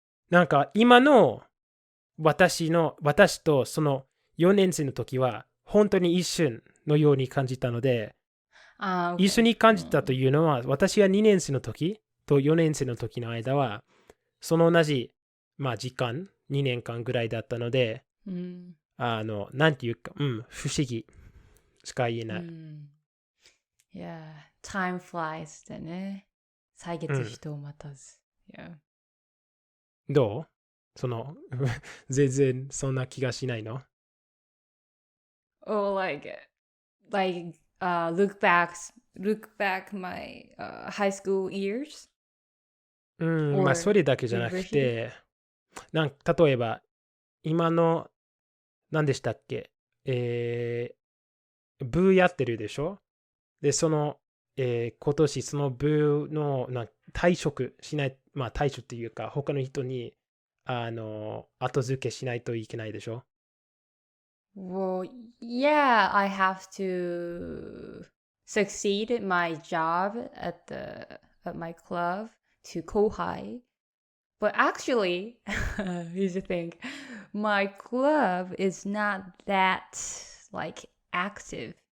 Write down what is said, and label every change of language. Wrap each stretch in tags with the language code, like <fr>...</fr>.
<ja>なんか今の私とその4年生の時は本当に一瞬のように感じたので、</ja> <en>okay.</en> <ja>一緒に感じたというのは、私が2年生の時と4年生の時の間は、その同じ、時間、2年間ぐらいだったので、なんていうか、不思議しか言えない。</ja> <en>Yeah, time flies</en> <ja>だね。歳月人を待たず。Yeah. どう？全然そんな気がしないの？</ja> <en>Oh, look back my high school years.</en> <ja>それだけじゃなくて、例えば、今の、何でしたっけ？部やってるでしょ？で、今年その部の退職しない、退職っていうか、他の人に、後付けしないといけないでしょ？</ja> <en>Well, yeah, I have to succeed at my job at my club to 後輩. But actually, here's the thing. My club is not that active.</en>